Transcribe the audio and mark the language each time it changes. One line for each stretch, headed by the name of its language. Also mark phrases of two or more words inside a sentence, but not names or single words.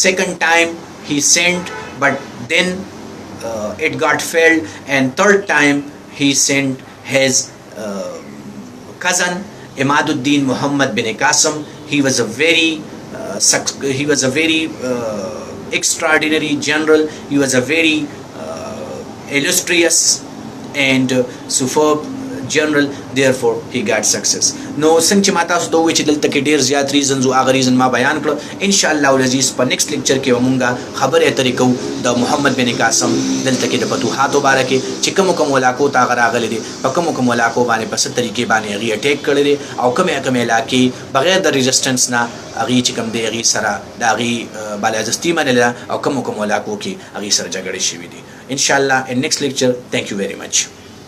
English: Second time he sent, but then it got failed, and third time he sent his cousin Imaduddin Muhammad bin Qasim. He was a very extraordinary general. He was a very illustrious and superb general, therefore he got success.
Pashto: نو څنګه چې ما تاسو ته وویل چې دلته کې ډیر زیات ریزنز او هغه ریزن ما بیان کړ.
Arabic: ان شاء الله العزیز
Pashto: په
English: next lecture
Pashto: کې مونږه خبرې اترې کوو د محمد بن قاسم دلته کې د فتوحاتو باره کې چې کوم علاقو ته هغه راغلي دي، په کوم علاقو باندې په څه طریقې باندې هغې اټیک کړی دی، او کومې علاقې بغیر د ریزسټنس نه هغې چې کوم دی هغې سره د هغې بالادستي منله، او کوم علاقو کې هغې سره جګړې شوي دي.
Arabic: ان شاء الله
English: in next lecture. Thank you very much.